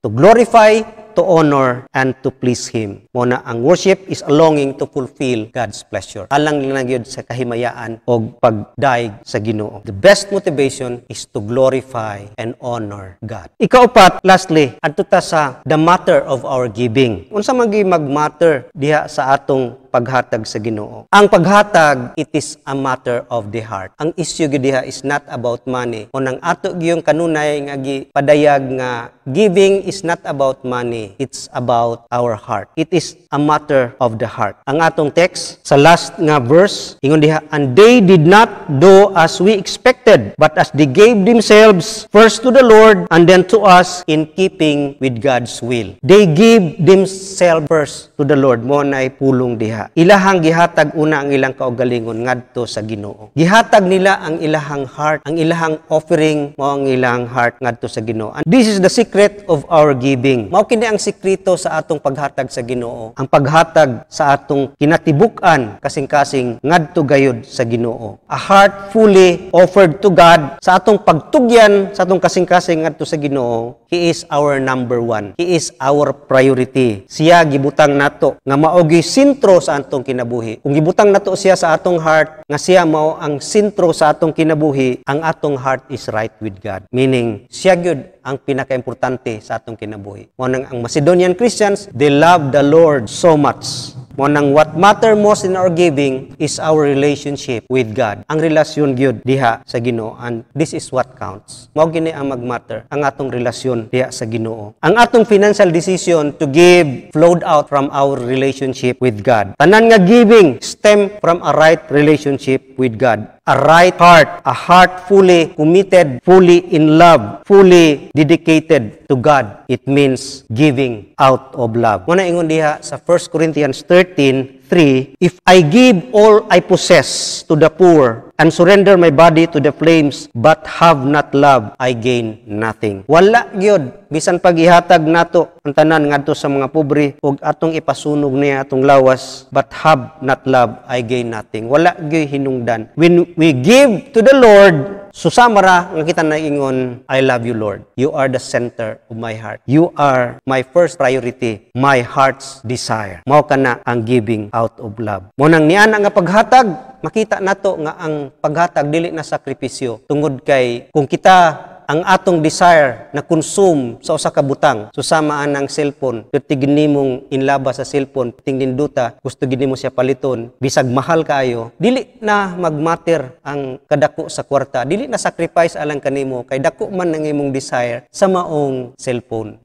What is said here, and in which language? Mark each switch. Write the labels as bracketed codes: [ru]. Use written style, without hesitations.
[en] To glorify, to honor, and to please Him. Muna ang worship is a longing to fulfill God's pleasure. [ceb] Alang lang yun sa kahimayaan o pagdaig sa Ginoo. [en] The best motivation is to glorify and honor God. Ikaupat, lastly, [ceb] adto ta sa [en] the matter of our giving. [ceb] Unsa mag-matter diha sa atong paghatag sa Ginoo. Ang paghatag, [en] it is a matter of the heart. [ceb] Ang issue diha [en] is not about money. [ceb] O nang ato gyung kanunay nga padayag nga [en] giving is not about money. It's about our heart. It is a matter of the heart. [ceb] Ang atong text sa last nga verse, ingon diha, [en] and they did not do as we expected, but as they gave themselves first to the Lord and then to us in keeping with God's will. They gave themselves first to the Lord. [ceb] Mo na pulong diha. Ilahang gihatag una ang ilang kaugalingon ngadto sa Ginoo. Gihatag nila ang ilahang heart, ang ilahang offering mo ang ilang heart ngadto sa Ginoo. [en] And this is the secret of our giving. [ceb] Mao kini ang sekreto sa atong paghatag sa Ginoo. Ang paghatag sa atong kinatibuk-an kasing-kasing ngadto gayud sa Ginoo. [en] A heart fully offered to God [ceb] sa atong pagtugyan sa atong kasing-kasing ngadto sa Ginoo. [en] He is our number one. He is our priority. [ceb] Siya gibutang nato nga maogi sentro sa atong kinabuhi. Kung gibutang nato siya sa atong heart, nga siya mao ang sentro sa atong kinabuhi, ang atong heart [en] is right with God. [ceb] Meaning, siya gyud ang pinaka-importante sa atong kinabuhi. Mo nang ang [en] Macedonian Christians, they love the Lord so much. Mo nang what matter most in our giving is our relationship with God. [ceb] Ang relasyon gyud diha sa Ginoo, [en] and this is what counts. [ceb] Mao gini ang magmatter, ang atong relasyon diha sa Ginoo. Ang atong [en] financial decision to give flowed out from our relationship with God. [ceb] Tanan nga [en] giving stem from a right relationship with God. A right heart, a heart fully committed, fully in love, fully dedicated to God. It means giving out of love. [ceb] Muna ingon diha sa [en] 1 Corinthians 13:3, if I give all I possess to the poor and surrender my body to the flames but have not love, I gain nothing. [ceb] Wala gyud bisan pag-ihatag nato ang tanan ngadto sa mga pobre ug atong ipasunog niya atong lawas, [en] but have not love, I gain nothing. [ceb] Wala gyud hinungdan. [en] When we give to the Lord, susamara nga kita naingon, I love you, Lord. You are the center of my heart. You are my first priority, my heart's desire. [ceb] Mao kana ang giving out of love. Mo nang niana nga paghatag, makita nato nga ang paghatag dili na sakripisyo tungod kay kung kita ang atong desire na consume sa usa ka butang, susamaan ang cellphone, tigin nimong inlaba sa cellphone, tingin duta, gusto gid nimo siya paliton, bisag mahal kaayo, dili na magmatter ang kadako sa kwarta, dili na sacrifice alang kanimo kay dako man ang imong desire sa maong cellphone.